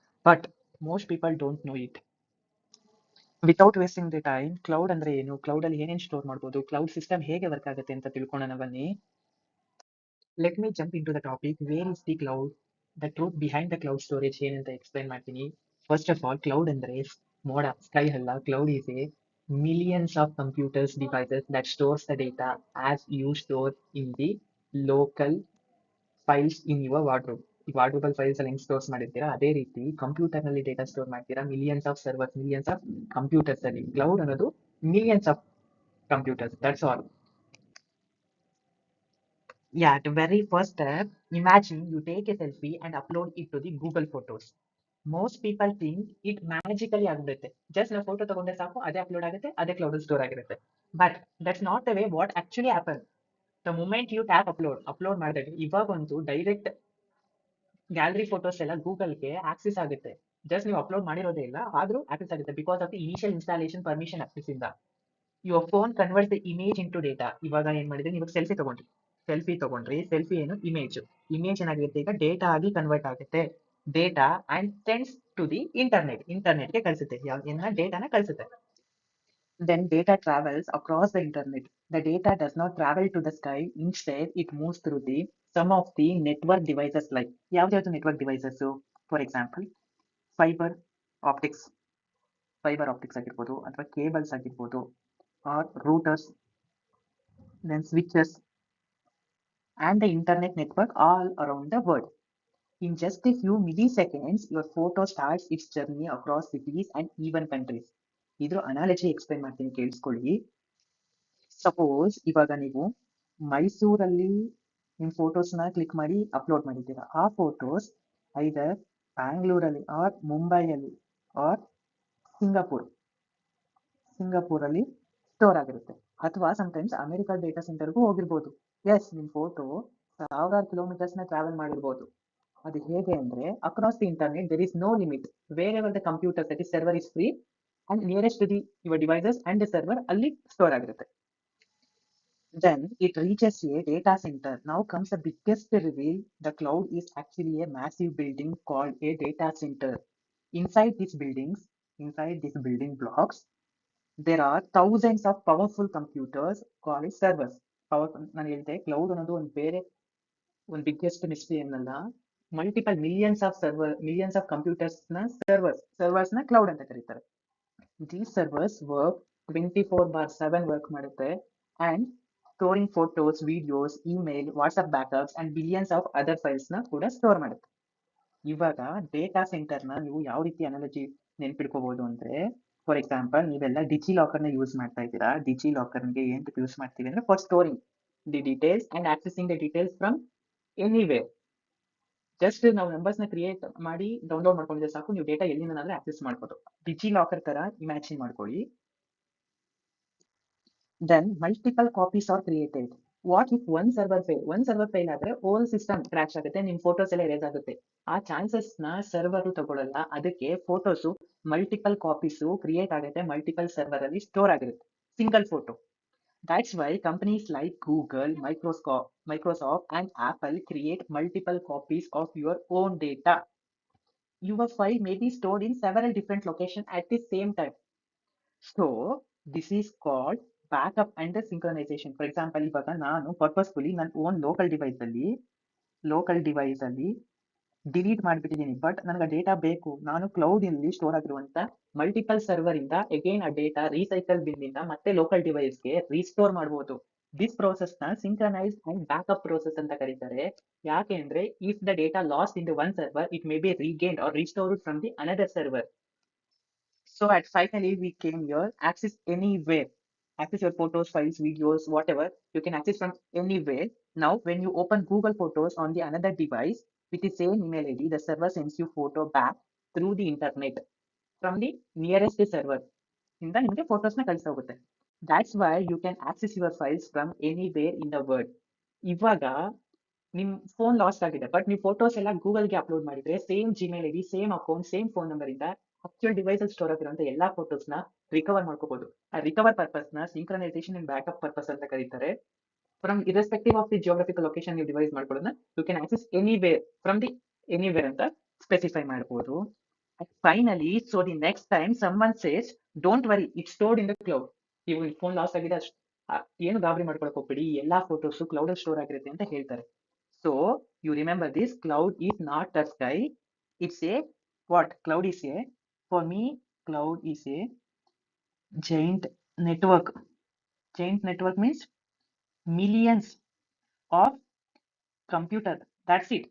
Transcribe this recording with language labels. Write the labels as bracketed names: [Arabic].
[English] But most people don't know it. Without wasting the time, [Kannada] cloud ಅಂದ್ರೆ ಏನು, cloud ಅಲ್ಲಿ ಏನೇನ್ ಸ್ಟೋರ್ ಮಾಡಬಹುದು, ಕ್ಲೌಡ್ ಸಿಸ್ಟಮ್ ಹೇಗೆ ವರ್ಕ್ ಆಗುತ್ತೆ ಅಂತ ತಿಳ್ಕೊಳ್ಳೋಣ ಬನ್ನಿ. [English] Let me jump into the topic. Where is the cloud? The truth behind the cloud storage [Kannada] ಏನಂತ ಎಕ್ಸ್ಪ್ಲೈನ್ ಮಾಡ್ತೀನಿ. [English] first of all, [Kannada] ಕ್ಲೌಡ್ ಅಂದ್ರೆ ಮೋಡ, ಸ್ಕೈ ಅಲ್ಲ. [English] Cloud is a millions of computers devices that stores the data as you store in the local files in your wardrobe. [Kannada] ಈ ವಾರ್ಡ್ರೋಬಲ್ files ಅಲ್ಲಿ ಹೆಂಗ್ stores ಮಾಡಿರ್ತೀರಾ ಅದೇ ರೀತಿ ಕಂಪ್ಯೂಟರ್ ನಲ್ಲಿ ಡೇಟಾ ಸ್ಟೋರ್ ಮಾಡ್ತೀರಾ. Millions of servers, millions of computers ಅಲ್ಲಿ. Cloud ಅನ್ನೋದು millions of computers, that's all. [English] Yeah, the very first step, imagine you take a selfie and upload it to the Google Photos. Most people think it magically ಆಗುತ್ತೆ. [Kannada] Just ನಾವು photo ತಗೊಂಡ್ರೆ ಸಾಕು, ಅದೇ upload ಆಗುತ್ತೆ, ಅದೇ cloud store ಆಗಿರುತ್ತೆ. [English] But that's not the way what actually happen. [Kannada] The moment you tap upload ಮಾಡಿದಾಗ ಇವಾಗಂತೂ ಡೈರೆಕ್ಟ್ ಗ್ಯಾಲರಿ ಫೋಟೋಸ್ ಎಲ್ಲ ಗೂಗಲ್ಗೆ ಆಕ್ಸೆಸ್ ಆಗುತ್ತೆ. ಜಸ್ಟ್ ನೀವು ಅಪ್ಲೋಡ್ ಮಾಡಿರೋದೇ ಇಲ್ಲ, ಆದ್ರೂ ಆಕ್ಸೆಸ್ ಆಗುತ್ತೆ because of the initial installation permission access ಇಂದ. [English] Your phone converts the image into data. [Kannada] ಇವಾಗ ಏನ್ ಮಾಡಿದ್ರೆ, ನೀವು ಸೆಲ್ಫಿ ತಗೊಂಡ್ರಿ, ಸೆಲ್ಫಿ ಏನು ಇಮೇಜ್ ಏನಾಗಿರುತ್ತೆ ಈಗ ಡೇಟಾ ಆಗಿ ಕನ್ವರ್ಟ್ ಆಗುತ್ತೆ. [English] Data and sends to the ಇಂಟರ್ನೆಟ್ಗೆ ಕಳಿಸುತ್ತೆ. [Kannada] ಡೇಟಾನ ಕಳಿಸುತ್ತೆ. [English] Then data travels across the internet. The data does not travel to the sky. Instead, it moves through the some of the network devices like ಯಾವ್ದು network devices. For example, [Kannada] fibre optics ಆಗಿರ್ಬೋದು, ಅಥವಾ cables ಆಗಿರ್ಬೋದು, [English] Or routers, then switches and the internet network all around the world. In just a few milliseconds, your photo starts its journey across cities and even countries. [Kannada] ಇದ್ರ analogy explain ಮಾಡ್ತೀನಿ, ಕೇಳಿಸ್ಕೊಳ್ಳಿ. Suppose ಇವಾಗ ನೀವು ಮೈಸೂರಲ್ಲಿ ನಿಮ್ ಫೋಟೋಸ್ನ ಕ್ಲಿಕ್ ಮಾಡಿ upload ಮಾಡಿದ್ದೀರಾ. ಆ ಫೋಟೋಸ್ ಐದರ್ ಬ್ಯಾಂಗ್ಳೂರಲ್ಲಿ ಆರ್ ಮುಂಬೈಯಲ್ಲಿ ಆರ್ ಸಿಂಗಾಪುರಲ್ಲಿ ಸ್ಟೋರ್ ಆಗಿರುತ್ತೆ. ಅಥವಾ ಸಮಟೈಮ್ಸ್ ಅಮೆರಿಕಾ ಡೇಟಾ ಸೆಂಟರ್ಗೂ ಹೋಗಿರ್ಬೋದು. ಎಸ್, ನಿಮ್ ಫೋಟೋ ಸಾವಿರಾರು ಕಿಲೋಮೀಟರ್ಸ್ನ ಟ್ರಾವೆಲ್ ಮಾಡಿರ್ಬೋದು. ಅದು ಹೇಗೆ ಅಂದ್ರೆ, [English] Across the internet there is no limit. Wherever the computer that is server is free and nearest to the your devices and the server ಅಲ್ಲಿ store ಆಗಿರುತ್ತೆ. Then it reaches a data center. Now comes the biggest reveal. The cloud is actually a massive building called a data center. Inside these building blocks, there are thousands of powerful computers called servers. [Kannada] ನಾನು ಹೇಳಿದೆ, cloud ಅನ್ನೋದು ಒಂದು biggest mystery ಏನಲ್ಲ. Multiple millions of ಕಂಪ್ಯೂಟರ್ಸ್ನ ಸರ್ವರ್ಸ್ನ cloud ಅಂತ ಕರೀತಾರೆ. [English] These servers work 24/7 [Kannada] work ಮಾಡುತ್ತೆ and storing photos, videos, email, WhatsApp backups and billions of other ಫೈಲ್ಸ್ನ ಕೂಡ store ಮಾಡುತ್ತೆ. ಇವಾಗ ಡೇಟಾ ಸೆಂಟರ್ನ ನೀವು ಯಾವ ರೀತಿ ಅನಾಲಜಿ ನೆನ್ಪಿಡ್ಕೋಬಹುದು ಅಂದ್ರೆ, ಫಾರ್ ಎಕ್ಸಾಂಪಲ್ ನೀವೆಲ್ಲ ಡಿಜಿ ಲಾಕರ್ನ ಯೂಸ್ ಮಾಡ್ತಾ ಇದ್ದೀರಾ. ಡಿಜಿ ಲಾಕರ್ಗೆ ಏನ್ ಯೂಸ್ ಮಾಡ್ತೀವಿ ಅಂದ್ರೆ, [English] For storing the details and accessing the details from anywhere. [Kannada] Just ನಾವು ನಂಬರ್ಸ್ನ ಕ್ರಿಯೇಟ್ ಮಾಡಿ ಡೌನ್ಲೋಡ್ ಮಾಡ್ಕೊಂಡಿದ್ರೆ ಸಾಕು, ನೀವು ಡೇಟಾ ಎಲ್ಲಿಂದನಾದ್ರೆ ಆಕ್ಸೆಸ್ ಮಾಡ್ಬೋದು. ಡಿಜಿ ಲಾಕರ್ ತರ ಇಮ್ಯಾಜಿನ್ ಮಾಡ್ಕೊಳ್ಳಿ. [English] Then multiple copies are created. What if one server fail [Kannada] ಆದ್ರೆ ಹೋಲ್ ಸಿಸ್ಟಮ್ ಕ್ರ್ಯಾಶ್ ಆಗುತ್ತೆ, ನಿಮ್ ಫೋಟೋಸ್ ಎಲ್ಲ ಎರೇಸ್ ಆಗುತ್ತೆ. ಆ ಚಾನ್ಸಸ್ ನ ಸರ್ವರ್ ತಗೊಳ್ಳಲ್ಲ. ಅದಕ್ಕೆ ಫೋಟೋಸ್ ಮಲ್ಟಿಪಲ್ ಕಾಪೀಸ್ ಕ್ರಿಯೇಟ್ ಆಗುತ್ತೆ, ಮಲ್ಟಿಪಲ್ ಸರ್ವರ್ ಅಲ್ಲಿ ಸ್ಟೋರ್ ಆಗಿರುತ್ತೆ, single photo. [English] That's why companies like Google, Microsoft and Apple create multiple copies of your own data. Your file may be stored in several different locations at the same time. So this is called backup and synchronisation. For example, ಇವಾಗ ನಾನು purposefully ನನ್ನ own local device ಅಲ್ಲಿ [Kannada] local device ಅಲ್ಲಿ delete ಮಾಡಿಬಿಟ್ಟಿದ್ದೀನಿ, but ನನಗೆ data ಬೇಕು. ನಾನು cloud ಅಲ್ಲಿ store ಆಗಿರುವಂತ ಮಲ್ಟಿಪಲ್ ಸರ್ವರ್ ಇಂದ ಅಗೇನ್ ಆ ಡೇಟಾ ರೀಸೈಕಲ್ ಬಿನ್ ಇಂದ ಮತ್ತೆ ಲೋಕಲ್ ಡಿವೈಸ್ಗೆ ರೀಸ್ಟೋರ್ ಮಾಡಬಹುದು. ದಿಸ್ ಪ್ರೋಸೆಸ್ ನ ಸಿಂಕ್ರನೈಸ್ ಅಂಡ್ ಬ್ಯಾಕಪ್ ಪ್ರೋಸೆಸ್ ಅಂತ ಕರೀತಾರೆ. ಯಾಕೆ ಅಂದ್ರೆ [English] If the data lost in the one server, it may be regained or restored from the another server. So at finally we came here, access anywhere. Access your photos, files, videos, whatever. You can access from anywhere. Now, when you open Google Photos on the another device with the same email ID, the server sends you photo back through the internet from the nearest server. [Kannada] ಇಂದ ನಿಮಗೆ ಫೋಟೋಸ್ನ ಕಳಿಸೋಗುತ್ತೆ. [English] That's why you can access your files from anywhere in the world. [Kannada] ಇವಾಗ ನಿಮ್ phone last ಆಗಿದೆ, but ನೀವು photos ಎಲ್ಲ ಗೂಗಲ್ಗೆ upload ಮಾಡಿದ್ರೆ same Gmail ID, same account, same phone number ಇಂದ actual device ಅಲ್ಲಿ ಸ್ಟೋರ್ ಆಗಿರುವಂತ ಎಲ್ಲಾ ಫೋಟೋಸ್ ನ ರಿಕವರ್ ಮಾಡ್ಕೋಬಹುದು. ಆ ರಿಕವರ್ ಪರ್ಪಸ್ ನ ಸಿಂಕ್ರನೈಸೇಷನ್ ಅಂಡ್ ಬ್ಯಾಕಪ್ ಪರ್ಪಸ್ ಅಂತ ಕರೀತಾರೆ. [English] from irrespective of the geographical location [Kannada] ನೀವು device ಮಾಡ್ಕೊಳ್ಳೋದನ್ನ [English] you can access anywhere from the anywhere [Kannada] ಅಂತ ಸ್ಪೆಸಿಫೈ ಮಾಡಬಹುದು. [English] Finally, so the next time someone says don't worry, it stored in the cloud. [Kannada] ಇವು phone loss ಆಗಿದೆ, ಏನು ಗಾಬರಿ ಮಾಡ್ಕೊಳಕ್ ಹೋಗ್ಬೇಡಿ, ಎಲ್ಲಾ ಫೋಟೋಸ್ ಕ್ಲೌಡ್ ಅಲ್ಲಿ ಸ್ಟೋರ್ ಆಗಿರುತ್ತೆ ಅಂತ ಹೇಳ್ತಾರೆ. [English] So you remember this, cloud is not the sky. It's a what? Cloud is a, for me, cloud is a giant network. Giant network means millions of computer. That's it.